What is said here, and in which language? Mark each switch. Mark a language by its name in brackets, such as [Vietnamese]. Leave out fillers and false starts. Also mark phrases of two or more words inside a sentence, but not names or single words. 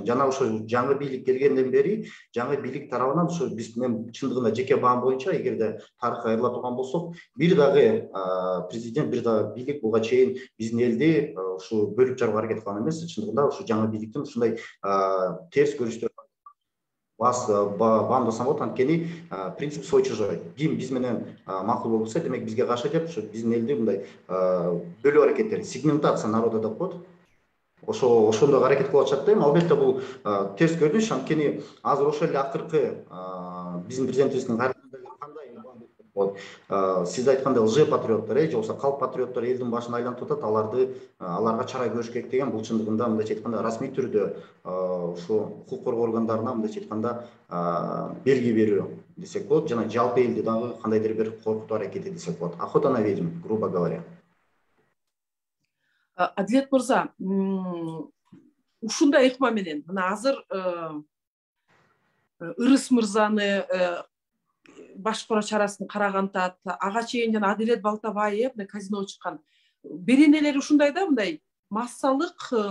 [Kyrgyz] Жана ошо жаңы бийлик келгенден бери, жаңы бийлик тарабынан ошо биз мен чындыгында жеке баам боюнча, эгерде тарыхка кайрыла турган болсок, бир дагы президент, бир дагы бийлик буга чейин биздин элди ушу бөлүп жарууга аракет кылган эмес. Чындыгында ушу жаңы бийликтин ушундай терс көрүштөр баамдасам болот. Анткени принцип [Russian] свой чужой. [Kyrgyz] Ким биз менен макул болбосо, демек бизге каршы деп, ушу биздин элди мындай бөлүү аракеттери, [Russian] сегментация народа [Kyrgyz] деп коет. Ошондой аракет кылып атышат дейм. Албетте бул терс көрүнүш. Анткени азыр ошол эле акыркы биздин президентибиздин кандай сиз айткандай лже патриоттор, же болбосо калп патриоттор элдин башын айлантып атат, аларга чара көрүш керек деген, бул чындыгында мындайча айтканда расмий түрдө ушу укук коргоо органдарына мындайча айтканда белги берүү десек болот, жана жалпы элди дагы кандайдыр бир коркутуу аракети десек болот. [Russian] Охота на ведьм, грубо говоря. [Kyrgyz] Адилет мырза, ушундай ыкма менен мына азыр Ырыс мырзаны башкаруу чарасын карагантат, ага чейин жана Адилет Балтабаев казиного чыккан беренелер ушундай да, мындай массалык